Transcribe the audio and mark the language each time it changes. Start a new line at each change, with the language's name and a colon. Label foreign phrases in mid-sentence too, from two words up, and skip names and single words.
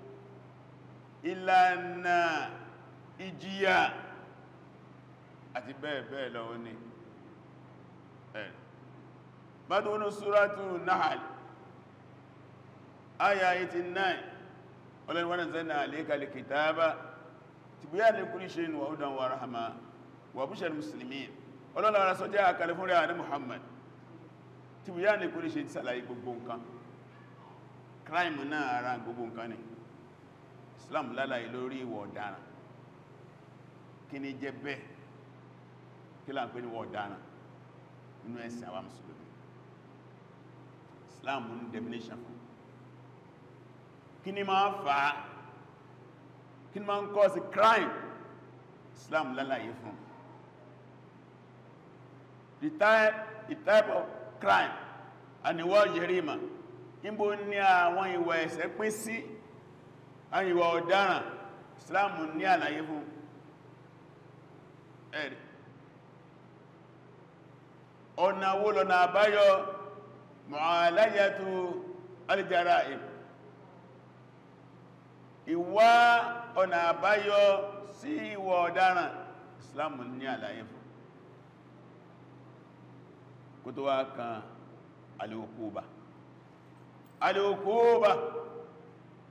Yoruba: ìlànà ìjìyà àti bẹ́ẹ̀ bẹ́ẹ̀ lọ òní bádúnú súrátù Nahl ayà 89 ọlọ́rin wọ́n
Arabic: نزلنا عليك الكتاب تبياناً لكل شيء وهدى ورحمة وبشرى للمسلمين
Yoruba: ọlọ́rin ara sọ jẹ́ àkàlẹ̀ fún rẹ̀ ní Muhammad
Arabic: تبياناً لكل شيء
Yoruba: sàlàyé gbogbo nǹkan crime náà ara gbogbo nǹkan ni Islam lálàyé lórí ìwà ọ̀daràn kí ni jẹ́ bẹ́ẹ̀ kí là ń pè ní ìwà ọ̀daràn nínú ẹ̀sìn àwa mùsùlùmí Islam ní definition fún kí ni máa fà á kí ni máa ń
English: cause crime
Yoruba: Islam lálàyé fún
English: the type of crime
Yoruba: àníwá jẹ́rìmà níbo ní àwọn ìwà ẹ̀ṣẹ̀ pín sí àwọn ìwà ọ̀daràn Islam ní àlàyé fún ẹ̀rì ọ̀nà wo lọ́nà àbáyọ
Arabic: معالجة الجرائم
Yoruba: ìwà ọ̀nà àbáyọ sí ìwà ọ̀daràn Islam ní àlàyé fún kó tó wá kan al-uquba